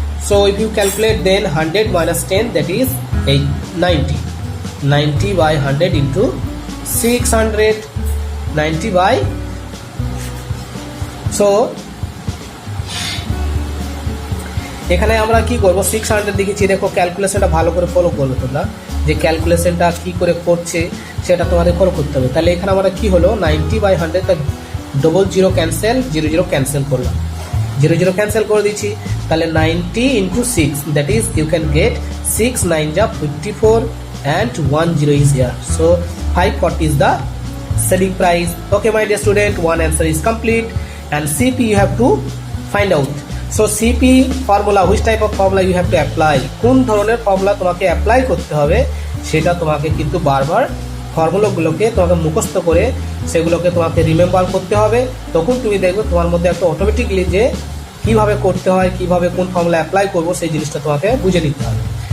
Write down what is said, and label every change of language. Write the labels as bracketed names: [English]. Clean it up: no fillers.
[English] So if you calculate, then 100 minus 10, that is 90 by 100 into 600, 90 by, so [Bangla] এখানে আমরা কি করব, 600 লিখেছি। দেখো ক্যালকুলেশনটা ভালো করে ফলো করবে তোমরা, যে ক্যালকুলেশনটা কি করে করছে সেটা তোমাদের ফলো করতে হবে। তাহলে এখানে আমরা কি হলো 90 by 100, তা 00 ক্যান্সেল, 00 ক্যান্সেল করলাম, 00 ক্যান্সেল করে দিচ্ছি। [English] তাহলে 90 into 6, that is you can get 6 9 ja 54 and 10 is here. So 540 is the selling price. Okay my dear student, one answer is complete. And CP you have to find out. So CP formula, which type of formula you have to apply, [Bangla] কোন ধরনের formula তোমাকে apply করতে হবে সেটা তোমাকে কিন্তু বারবার ফর্মুলাগুলোকে তোমাকে মুখস্থ করে সেগুলোকে তোমাকে রিমেম্বার করতে হবে। তখন তুমি দেখবে তোমার মধ্যে একটা অটোমেটিকলি যে কিভাবে করতে হয়, কিভাবে কোন ফর্মুলা অ্যাপ্লাই করবো সেই জিনিসটা তোমাকে বুঝে নিতে হবে।